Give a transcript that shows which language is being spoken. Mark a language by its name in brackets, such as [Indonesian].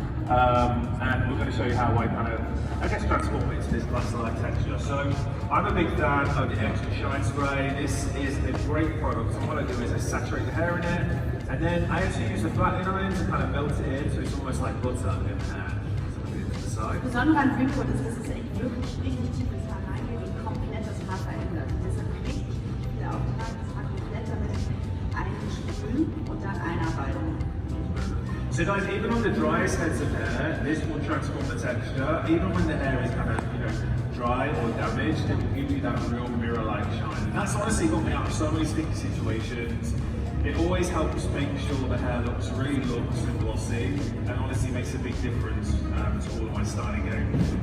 [English] And we're going to show you how I kind of, I guess, transform it into this glass-like texture. So I'm a big fan of the Extra Shine Spray. This is a great product. So what I do is I saturate the hair in it, and then I actually use the flattening iron to kind of melt it in, so it's almost like butter in the hair. So I'll do it to the side. [German] Das Besondere an Dreamcoat ist, dass es echt wirklich richtig tief ins Haar reingeht und komplett das Haar verändert. Deshalb richtig viel Auftrag, das Haar komplett damit einsprühen und dann einarbeiten. [English] So guys, even on the driest heads of hair, this will transform the texture. Even when the hair is kind of, dry or damaged, it will give you that real mirror-like shine. And that's honestly got me out of so many sticky situations. It always helps make sure the hair really looks and glossy, and honestly makes a big difference to all of my styling game.